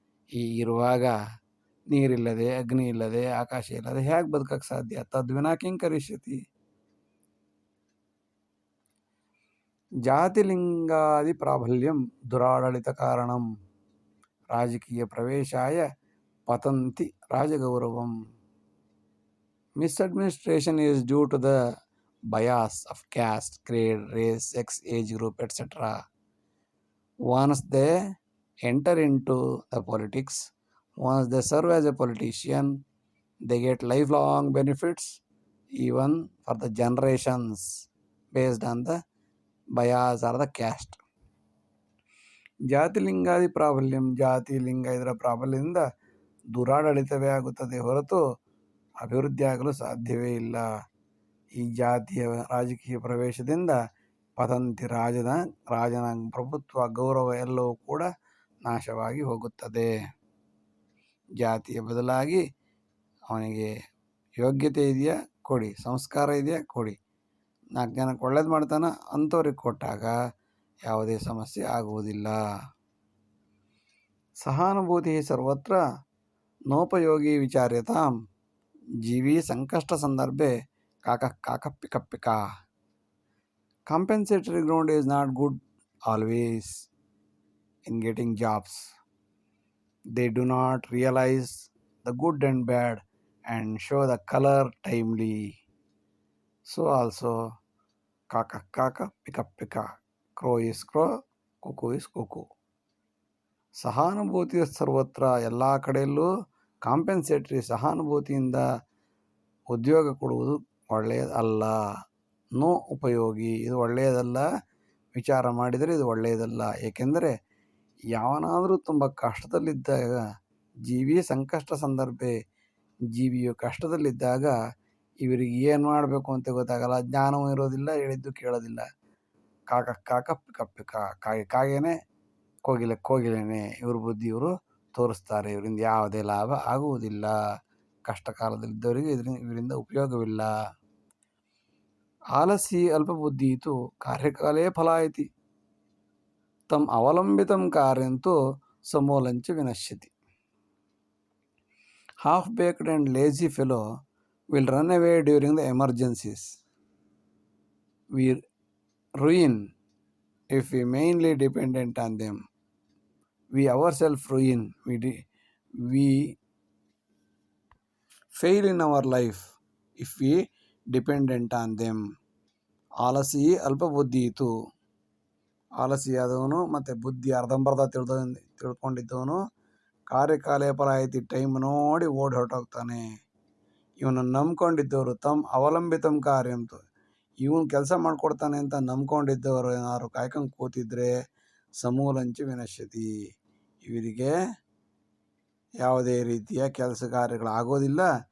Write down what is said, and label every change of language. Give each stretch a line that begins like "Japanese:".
Kannada: ಈ ಇರುವಾಗ ನೀರಿಲ್ಲದೆ, ಅಗ್ನಿ ಇಲ್ಲದೆ, ಆಕಾಶ ಇಲ್ಲದೆ ಹೇಗೆ ಬದುಕಕ್ಕೆ ಸಾಧ್ಯ?
Sanskrit: ತದ್ವಿನಾ ಕಿಂ ಕರಿಷ್ಯತಿ. ಜಾತಿಲಿಂಗಾದಿ ಪ್ರಾಬಲ್ಯಂ ದುರಾಡಳಿತ ಕಾರಣಂ, ರಾಜಕೀಯ ಪ್ರವೇಶಾಯ ಪತಂತಿ ರಾಜಗೌರವಂ.
English: Misadministration is due to the bias of caste, grade, race, sex, age group, etc. Once they enter into the politics, once they serve as a politician, they get lifelong benefits even for the generations based on the bias or the caste.
Sanskrit: ಜಾತಿಲಿಂಗಾದಿ ಪ್ರಾಬಲ್ಯಂ,
Kannada: ಜಾತಿ ಲಿಂಗ ಇದರ ಪ್ರಾಬಲ್ಯದಿಂದ ದುರಾಡಳಿತವೇ ಆಗುತ್ತದೆ ಹೊರತು ಅಭಿವೃದ್ಧಿ ಆಗಲು ಸಾಧ್ಯವೇ ಇಲ್ಲ. ಈ ಜಾತಿಯ ರಾಜಕೀಯ ಪ್ರವೇಶದಿಂದ ಪತಂತಿ ರಾಜನ ಪ್ರಭುತ್ವ, ಗೌರವ ಎಲ್ಲವೂ ಕೂಡ ನಾಶವಾಗಿ ಹೋಗುತ್ತದೆ. ಜಾತಿಯ ಬದಲಾಗಿ ಅವನಿಗೆ ಯೋಗ್ಯತೆ ಇದೆಯಾ ಕೊಡಿ, ಸಂಸ್ಕಾರ ಇದೆಯಾ ಕೊಡಿ, 4 ಜನಕ್ಕೆ ಒಳ್ಳೇದು ಮಾಡ್ತಾನೆ ಅಂಥವ್ರಿಗೆ ಕೊಟ್ಟಾಗ ಯಾವುದೇ ಸಮಸ್ಯೆ ಆಗುವುದಿಲ್ಲ.
Sanskrit: ಸಹಾನುಭೂತಿ ಸರ್ವತ್ರ ನೋಪಯೋಗಿ ವಿಚಾರ್ಯತಾಂ, ಜೀವಿ ಸಂಕಷ್ಟ ಸಂದರ್ಭೆ ಕಾಕ ಪಿಕ ಪಿಕ.
English: Compensatory ground is not good always in getting jobs. They do not realize the good and bad and show the color timely. So also
Sanskrit: kaka pika pika,
English: crow is crow, cuckoo is cuckoo.
Sanskrit: ಸಹಾನುಭೂತಿ ಸರ್ವತ್ರ,
Kannada: ಎಲ್ಲ ಕಡೆಯಲ್ಲೂ ಕಾಂಪೆನ್ಸೇಟ್ರಿ, ಸಹಾನುಭೂತಿಯಿಂದ ಉದ್ಯೋಗ ಕೊಡುವುದು ಒಳ್ಳೆಯದಲ್ಲ.
Sanskrit: No ಉಪಯೋಗಿ,
Kannada: ಇದು ಒಳ್ಳೆಯದಲ್ಲ. ವಿಚಾರ ಮಾಡಿದರೆ ಇದು ಒಳ್ಳೆಯದಲ್ಲ. ಏಕೆಂದರೆ ಯಾವನಾದರೂ ತುಂಬ ಕಷ್ಟದಲ್ಲಿದ್ದಾಗ,
Sanskrit: ಜೀವಿ ಸಂಕಷ್ಟ ಸಂದರ್ಭೆ,
Kannada: ಜೀವಿಯು ಕಷ್ಟದಲ್ಲಿದ್ದಾಗ ಇವರಿಗೆ ಏನು ಮಾಡಬೇಕು ಅಂತ ಗೊತ್ತಾಗಲ್ಲ, ಜ್ಞಾನವೂ ಇರೋದಿಲ್ಲ, ಹೇಳಿದ್ದು ಕೇಳೋದಿಲ್ಲ.
Sanskrit: ಕಾಕ ಪಿಕ ಪಿಕ,
Kannada: ಕಾಗೇನೆ ಕೋಗಿಲೆನೆ, ಇವ್ರ ಬುದ್ಧಿ ಇವರು ತೋರಿಸ್ತಾರೆ. ಇವರಿಂದ ಯಾವುದೇ ಲಾಭ ಆಗುವುದಿಲ್ಲ. ಕಷ್ಟ ಕಾಲದಲ್ಲಿದ್ದವರಿಗೆ ಇವರಿಂದ ಉಪಯೋಗವಿಲ್ಲ.
Sanskrit: ಆಲಸಿ ಅಲ್ಪಬುದ್ಧಿ ಇತ್ತು ಕಾರ್ಯಕಾಲೇ ಫಲಾಯತಿ, ತಮ್ ಅವಲಂಬಿತಂ ಕಾರ್ಯಂತೂ ಸಮೂಲಂಚ ವಿನಶ್ಯತಿ.
English: Half-baked and lazy fellow will run away during the emergencies. We ruin if we mainly dependent on them. We ourselves ruin. We fail in our life if we dependent on them.
Sanskrit: ಆಲಸಿ ಅಲ್ಪ ಬುದ್ಧಿ ಇತ್ತು,
Kannada: ಆಲಸಿಯಾದವನು ಮತ್ತು ಬುದ್ಧಿ ಅರ್ಧಂಬರ್ಧ ತಿಳ್ಕೊಂಡಿದ್ದವನು
Sanskrit: ಕಾರ್ಯಕಾಲೇ ಫಲಾಯತಿ,
Kannada: time ನೋಡಿ ಓಡಿ ಹೊರಟೋಗ್ತಾನೆ. ಇವನನ್ನು ನಂಬ್ಕೊಂಡಿದ್ದವರು
Sanskrit: ತಮ್ಮ ಅವಲಂಬಿತಂ ಕಾರ್ಯಂತು,
Kannada: ಇವನು ಕೆಲಸ ಮಾಡಿಕೊಡ್ತಾನೆ ಅಂತ ನಂಬ್ಕೊಂಡಿದ್ದವರು ಏನಾದ್ರು ಕಾಯ್ಕೊಂಡು ಕೂತಿದ್ರೆ
Sanskrit: ಸಮೂಲಂಚ ವಿನಶ್ಯತಿ,
Kannada: ಇವರಿಗೆ ಯಾವುದೇ ರೀತಿಯ ಕೆಲಸ ಕಾರ್ಯಗಳಾಗೋದಿಲ್ಲ.